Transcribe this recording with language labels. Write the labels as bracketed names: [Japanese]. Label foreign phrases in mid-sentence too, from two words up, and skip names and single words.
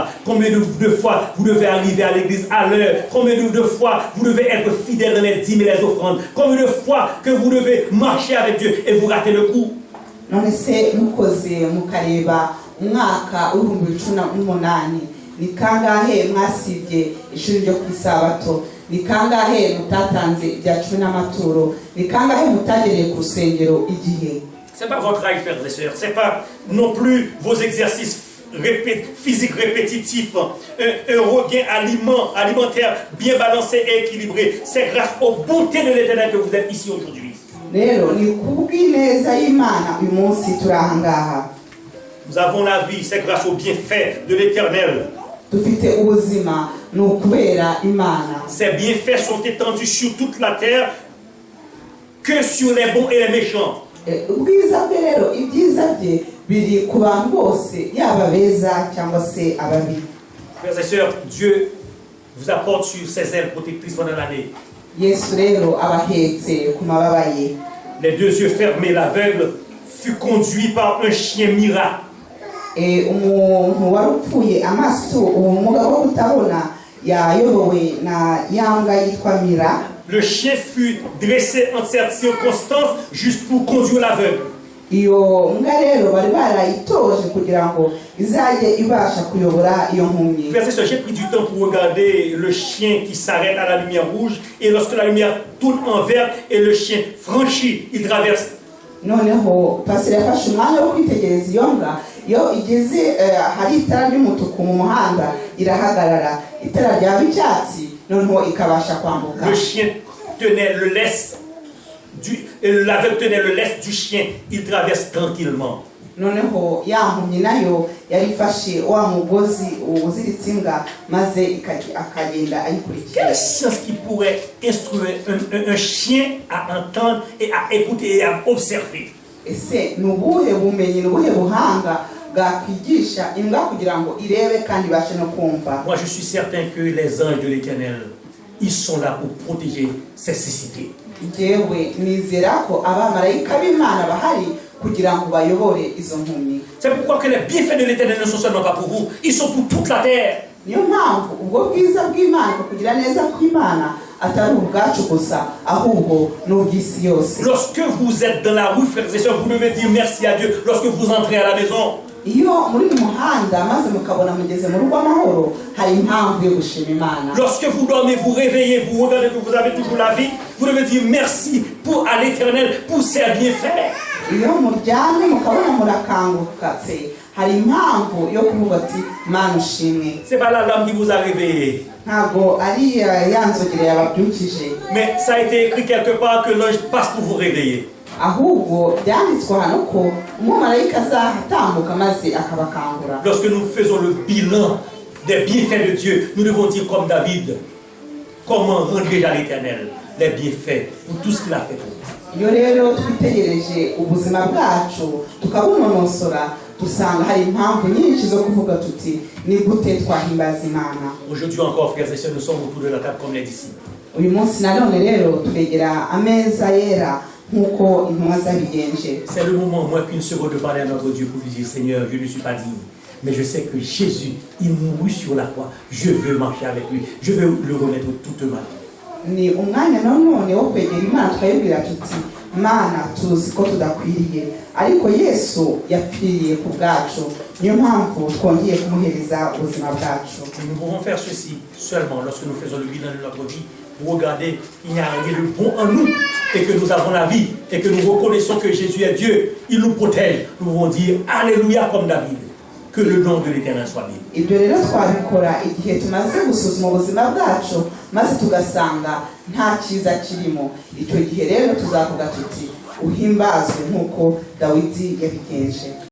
[French] Combien de fois vous devez arriver à l'église à l'heure? Combien de fois vous devez être fidèle dans les dîmes et les offrandes? Combien de fois que vous devez marcher avec Dieu et vous ratez le coup? [Kinyarwanda] none se mukoze mukareba umwaka w'2018 ni kangahe mwasibye ishuri ryo kwisabato? ni kangahe mutatanze ibya 10 n'amaturo? ni kangahe mutagereye ku rusengero igihe? [French] C'est pas votre âge, frères et sœurs. C'est pas non plus vos exercices physiques répétitifs, un regain alimentaire bien balancé et équilibré. C'est grâce aux bontés de l'Éternel que vous êtes ici aujourd'hui. [Kinyarwanda] rero ni kubw'ineza y'Imana uyu munsi turi aha ngaha. [French] Nous avons la vie, c'est grâce aux bienfaits de l'Éternel. [Kinyarwanda] dufite ubuzima ni ukubera Imana. [French] Ces bienfaits sont étendus sur toute la terre que sur les bons et les méchants. [Kinyarwanda] ubwiza bwe rero ibyiza bye biri ku bantu bose yaba beza cyangwa se ababi. [French] Frères et sœurs, Dieu vous apporte sur ses ailes protectrices pendant l'année. [Kinyarwanda] Yesu rero abahetse ku mababa ye. [French] Les deux yeux fermés, l'aveugle fut conduit par un chien miracle. [Kinyarwanda] umuntu wari upfuye amaso ubumuga bwo kutabona yayobowe na yanga yitwa Mira. [French] Le chien fut dressé en cette circonstance juste pour conduire l'aveugle. [Kinyarwanda] Iyo mbwa rero bari barayitoje kugira ngo izajye ibasha kuyobora iyo mpumyi. [French] Frères et sœurs, j'ai pris du temps pour regarder le chien qui s'arrête à la lumière rouge, et lorsque la lumière tourne en vert et le chien franchit, il traverse. [Kinyarwanda] Noneho pasire yafashe umwanya wo kwitegereza iyo mbwa, iyo igeze hari itara ry'umutuku mu muhanda irahagarara, itara ryaba icyatsi noneho ikabasha kwambuka. [French] Le chien tenait le laisse l'aveugle tenait le laisse du chien, il traverse tranquillement. [Kinyarwanda] Noneho yampumyi nayo yarifashe wa mugozi uziritse imbwa maze akagenda ayikurikira. [French] Quelle science qui pourrait instruire un chien à entendre et à écouter et à observer? [Kinyarwanda] Ese nubuhe bumenyi nubuhe buhanga bwakwigisha imbwa kugira ngo irebe kandi ibashe no kumva? [French] Moi je suis certain que les anges de l'Éternel, ils sont là pour protéger ces cécités. [Kinyarwanda] Jewe nizera ko abamarayika b'Imana bahari kugira ngo bayobore izo mpumyi. [French] C'est pourquoi que les bienfaits de l'Éternel ne sont seulement pas pour vous, ils sont pour toute la terre. [Kinyarwanda] Niyo mpamvu ubwo bwiza bw'Imana kugira neza kw'Imana atari ubwacu gusa ahubwo n'ubw'isi yose. [French] Lorsque vous êtes dans la rue, frères et sœurs, vous devez dire merci à Dieu. Lorsque vous entrez à la maison, [Kinyarwanda] iyo muri muhanda maze mukabona mugeze mu rugo amahoro hari impamvu yo gushima Imana. [French] Lorsque vous dormez, vous réveillez, vous regardez que vous avez toujours la vie, vous devez dire merci à l'Éternel pour ses bienfaits. [Kinyarwanda] Iyo muryamye mukabona murakangukatse hari impamvu yo kuvuga ati Mana ushimwe. [French] C'est pas l'alarme qui vous a réveillé. [Kinyarwanda] Ntabwo ari yanzogere yababyukije. [French] Mais ça a été écrit quelque part que l'ange passe pour vous réveiller. [Kinyarwanda] Ahubwo byanditswe hano ko umumarayika azatambuka maze akabakangura. [French] Lorsque nous faisons le bilan des bienfaits de Dieu, nous devons dire comme David, comment rendre à l'Éternel les bienfaits pour tout ce qu'il a fait pour nous. [Kinyarwanda] Iyo rero twitegereje ubuzima bwacu tukabunonosora dusanga hari impamvu nyinshi zo kuvuga tuti ni gute twahimbaza Imana. [French] Aujourd'hui encore, frères et sœurs, nous sommes autour de la table comme les disciples. [Kinyarwanda] Uyu munsi nanone rero turegera ameza yera nkuko intumwa zabigenje. [French] C'est le moment, moins qu'une seconde, de parler à notre Dieu pour lui dire, Seigneur, je ne suis pas digne, mais je sais que Jésus, il mourut sur la croix. Je veux marcher avec lui. Je veux le remettre toute ma vie. [Kinyarwanda] Ni umwanya nanone wo kwegera Imana tukayibwira tuti Mana tuzi ko tudakwiriye ariko Yesu yapfiriye ku bwacu, niyo mpamvu twongeye kumuhereza ubuzima bwacu. [French] Nous pouvons faire ceci seulement lorsque nous faisons le bilan de notre vie, pour regarder qu'il n'y a rien de bon en nous et que nous avons la vie et que nous reconnaissons que Jésus est Dieu. Il nous protège. Nous pouvons dire Alléluia comme David. Que le nom de l'Éternel soit béni. [Kinyarwanda] Ibyo rero twabikora igihe tumaze gusuzuma ubuzima bwacu maze tugasanga nta cyiza kirimo. Icyo gihe rero tuzavuga tuti uhimbazwe nk'uko Dawidi yabigenje.